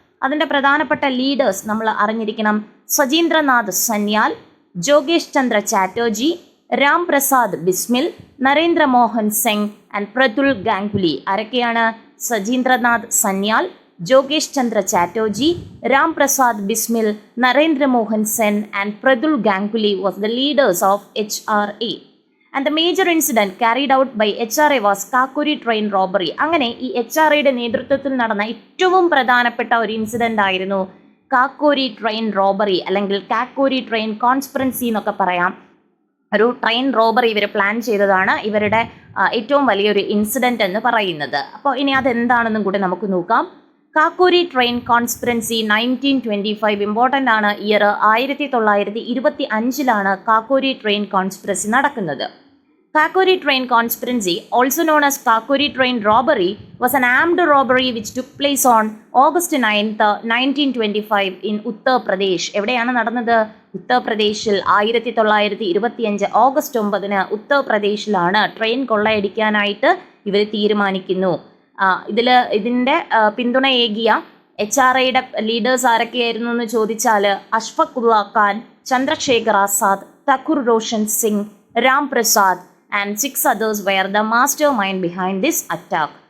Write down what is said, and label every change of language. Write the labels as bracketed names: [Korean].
[Malayalam] അതിൻ്റെ പ്രധാനപ്പെട്ട ലീഡേഴ്സ് നമ്മൾ അറിഞ്ഞിരിക്കണം. സജീന്ദ്രനാഥ് സന്യാൽ, ജോഗേഷ് ചന്ദ്ര ചാറ്റർജി, രാം പ്രസാദ് ബിസ്മിൽ, നരേന്ദ്ര മോഹൻ സിംഗ് ആൻഡ് പ്രതുൽ ഗാംഗുലി. ആരൊക്കെയാണ്? [English] സജീന്ദ്രനാഥ് Sanyal, ജോഗേഷ് Chandra Chatterjee, Ram Prasad Bismil, Narendra Mohan Sen and Prathul Ganguly was the leaders of HRA. And the major incident carried out by HRA was Kakori train robbery. [Malayalam] അങ്ങനെ ഈ HRAയുടെ നേതൃത്വത്തിൽ നടന്ന ഏറ്റവും പ്രധാനപ്പെട്ട ഒരു ഇൻസിഡന്റ് ആയിരുന്നു കാക്കോരി ട്രെയിൻ റോബറി, അല്ലെങ്കിൽ കാക്കോരി ട്രെയിൻ കോൺസ്പിറൻസി എന്നൊക്കെ പറയാം. ഒരു ട്രെയിൻ റോബറി ഇവർ പ്ലാൻ ചെയ്തതാണ് ഇവരുടെ ഏറ്റവും വലിയൊരു ഇൻസിഡന്റ് എന്ന് പറയുന്നത്. അപ്പോൾ ഇനി അതെന്താണെന്നും കൂടി നമുക്ക് നോക്കാം. കാക്കോരി ട്രെയിൻ കോൺസ്പിറൻസി 1925 ഇമ്പോർട്ടൻ്റ് ആണ്. ഇയർ 1925 കാക്കോരി ട്രെയിൻ കോൺസ്പിറസി നടക്കുന്നത്. [English] Kakori train conspiracy, also known as Kakori train robbery, was an armed robbery which took place on August 9th, 1925 in Uttar Pradesh. [Malayalam] എവിടെയാണ് നടന്നത്? ഉത്തർപ്രദേശിൽ. 1925 ഓഗസ്റ്റ് 9 ഉത്തർപ്രദേശിലാണ് ട്രെയിൻ കൊള്ളയടിക്കാനായിട്ട് ഇവർ തീരുമാനിക്കുന്നു. ഇതിൻ്റെ പിന്തുണയേകിയ HRAയുടെ ലീഡേഴ്സ് ആരൊക്കെയായിരുന്നു എന്ന് ചോദിച്ചാൽ അഷ്ഫഖുല്ല Khan, Chandrasekhar Azad, തക്കൂർ Roshan Singh, Ram Prasad and [English] 6 others were the mastermind behind this attack.